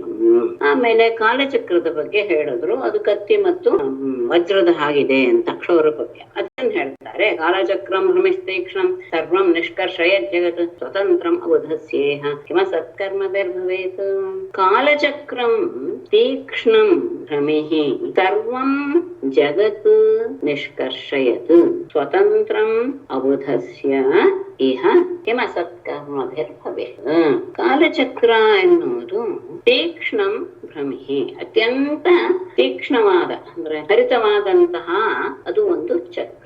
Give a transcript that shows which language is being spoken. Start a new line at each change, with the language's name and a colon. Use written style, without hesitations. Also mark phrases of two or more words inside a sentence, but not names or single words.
Kannada: ಆಮೇಲೆ ಕಾಲಚಕ್ರದ ಬಗ್ಗೆ ಹೇಳಿದ್ರು, ಅದು ಕತ್ತಿ ಮತ್ತು ವಜ್ರದ ಹಾಗಿದೆ ಅಂತ ಕ್ಷೌರಪದ್ಯ. ಅದನ್ನ ಹೇಳ್ತಾರೆ,
Sanskrit: ಕಾಲಚಕ್ರಂ ಭ್ರಮಿಸ್ತೀಕ್ಷ್ಣಂ ಸರ್ವಂ ನಿಷ್ಕರ್ಷಯತ್ ಜಗತ್ ಸ್ವತಂತ್ರಂ ಅವಧಸ್ಯೇಹ ಕಿಮ ಸತ್ಕರ್ಮಭಿರ್ಭವೇತ್. ಕಾಲಚಕ್ರಂ ತೀಕ್ಷ್ಣಂ ಭ್ರಮಿಃ ಸರ್ವಂ ಜಗತ್ ನಿಷ್ಕರ್ಷಯತ್ ಸ್ವತಂತ್ರಂ ಅವಧಸ್ಯ ಇಹ ಕಿಮ ಸತ್ಕರ್ಮಭಿರ್ಭವೇತ್.
Kannada: ಕಾಲಚಕ್ರ ಎನ್ನುವುದು
Sanskrit: ತೀಕ್ಷ್ಣಂ ಭ್ರಮಿಹಿ,
Kannada: ಅತ್ಯಂತ ತೀಕ್ಷ್ಣವಾದ ಅಂದ್ರೆ ಹರಿತವಾದಂತಹ ಅದು ಒಂದು ಚಕ್ರ.